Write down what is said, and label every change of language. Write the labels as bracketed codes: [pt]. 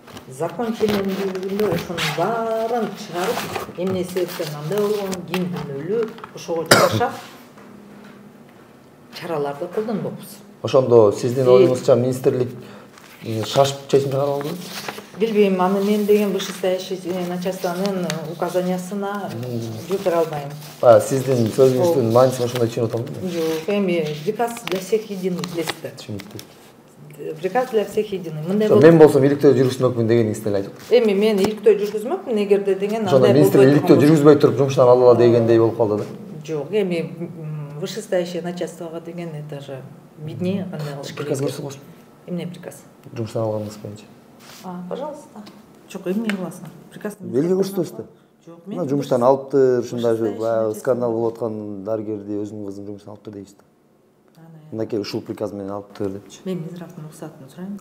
[ky] Закон ченемдүүлүгүндө ошонун баарын чыгарып, эмне себептен андай болгон, ким күнөөлүү, ошого жараша чараларды колдонбокпуз. Ошондо сиздин оюңузча министрлик шашып чечим чыгарып алдыбы? Билбейм, аны мен деген вышестоящий начальствонун указаниясына жооп бере албайм. Сиздин сөзүңүздүн мааниси ошондой түшүнүп атамбы? Жок, эми приказ [ru] для всех единый [ky] билесиздер. Түшүнүктүү. [ru] Приказ для всех единый. [ky] Мындай болду. Мен болсом иликтөө жүргүзмөкмүн дегениңизди эле айтып. Эми мен иликтөө жүргүзмөкмүн, эгерде деген андай болбойт. Ошондо министр иликтөө жүргүзбөй туруп жумуштан алала дегендей болуп калды да. Жок, эми вышестоящее начальствого деген [ru] это же виднее, [ky] кандай кылыш керек. Приказ көрсөтөсүз. Эмне приказ? Жумуштан алганыңыз боюнча. [ru] Пожалуйста. [ky] Жок, эмне кыласың? Приказ. Белги көрсөтөсүз да. Жок, мен жумуштан алыптыр, ушундай скандал болуп аткан дарыгерди өзүнүн кызын жумуштан алыптыр дейсиз да. Мынакей ушул приказ менен алыптыр депчи. Мен Минздравдын уруксатын сурайм.